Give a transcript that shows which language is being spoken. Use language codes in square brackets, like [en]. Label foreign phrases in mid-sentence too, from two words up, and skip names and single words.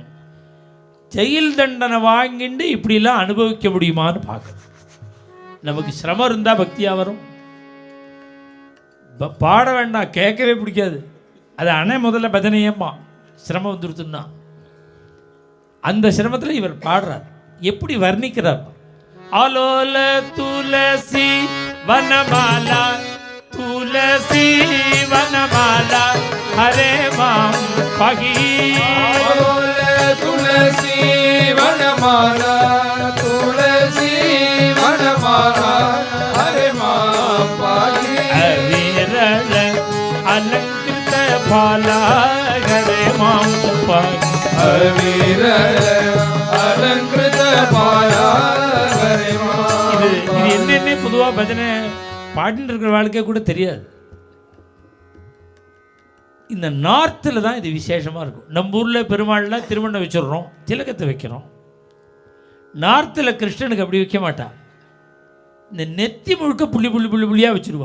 [ta] ஜெயில் தண்டனை வாங்கிட்டு இப்படிலாம் அனுபவிக்க முடியுமான்னு பார்க்கணும். நமக்கு சிரமம் இருந்தால் பக்தியாக வரும். பாட வேண்டாம், கேட்கவே பிடிக்காது. அது அணை முதல்ல பஜனையம்மா சிரமம் வந்துருத்துன்னா அந்த சிரமத்தில் இவர் பாடுறார். எப்படி வர்ணிக்கிறார். [sa] आलोल तुलसी वनमाला तुलसी वनमाला हरे माम पागी तुलसी वनमाला तुलसी वनमाला हरे माम पागी अविरल अलंकृत फाला हरे माम पागी अविरल अलंकृत फाला हरे माम [ta] இது என்னென்ன பொதுவா பஜனை பாடிட்டு இருக்கிற வாழ்க்கை கூட தெரியாது. இந்த நார்த்தில் தான் இது விசேஷமாக இருக்கும். நம்ம ஊரில் பெருமாள்லாம் திருமணம் வச்சிடுறோம், திலகத்தை வைக்கிறோம். நார்த்தில் கிருஷ்ணனுக்கு அப்படி வைக்க மாட்டா. இந்த நெத்தி முழுக்க புள்ளி புள்ளி புள்ளி புள்ளியாக வச்சுருவா.